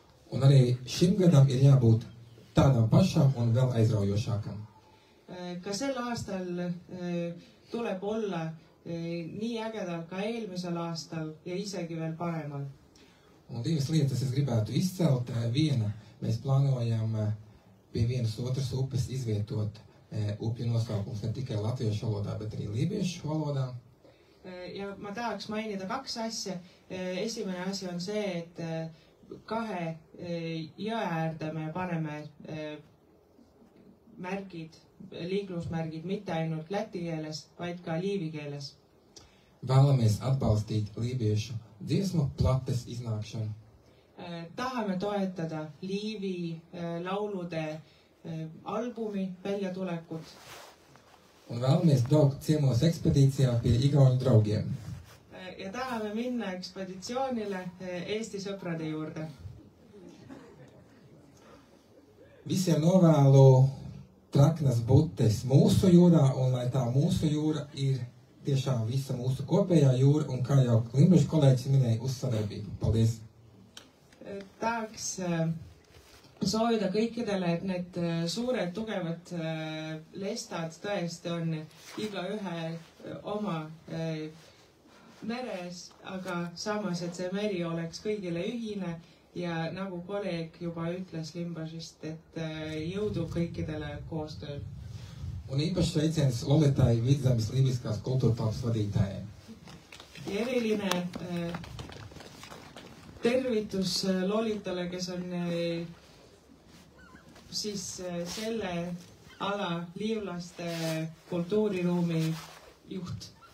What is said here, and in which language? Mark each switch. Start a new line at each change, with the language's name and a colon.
Latvian: Un arī šim gadam ir jābūt tādam pašam un vēl aizraujošākam.
Estonian: Ka sel aastal tuleb olla nii ägedal ka eelmisel aastal ja isegi veel paremal.
Latvian: Un divas lietas es gribētu izcelt. Viena, mēs plānojam pie vienas otras upes izvietot upju nosaukums ne tikai latviešu valodā, bet arī lībiešu valodā.
Estonian: Ja ma tahaks mainida kaks asja. Esimene asi on see, et kahe jõe äärde me paneme märgid, liiklusmärgid mitte ainult läti keeles, vaid ka liivi keeles.
Latvian: Vēlamies atbalstīt lībiešu dziesmu plates iznākšanu.
Estonian: Tahame toetada Liivi laulude albumi väljatulekut.
Latvian: Un vēlamies braukt ciemos ekspedīcijā pie igauņu draugiem.
Estonian: Ja tahame minna ekspeditsioonile Eesti sõprade juurde.
Latvian: Visiem novēlu traknas butes mūsu jūrā, un lai tā mūsu jūra ir tiešām visa mūsu kopējā jūra, un kā jau Limbašu kolēģis minēja, uz sadarbību. Paldies!
Estonian: Tahaks soovida kõikidele, et need suured tugevad lestad tõesti on igaühe oma meres, aga samas, et see meri oleks kõigile ühine ja nagu kolleeg juba ütles Limbašist, et jõudu kõikidele koostööl.
Latvian: Un īpaši sveiciens Lolitai Vidzemes lībiskās kultūrtelpas vadītājai.
Estonian: Ja eriline tervitus Lolitale, kes on siis selle ala liivlaste kultuuriruumi juht.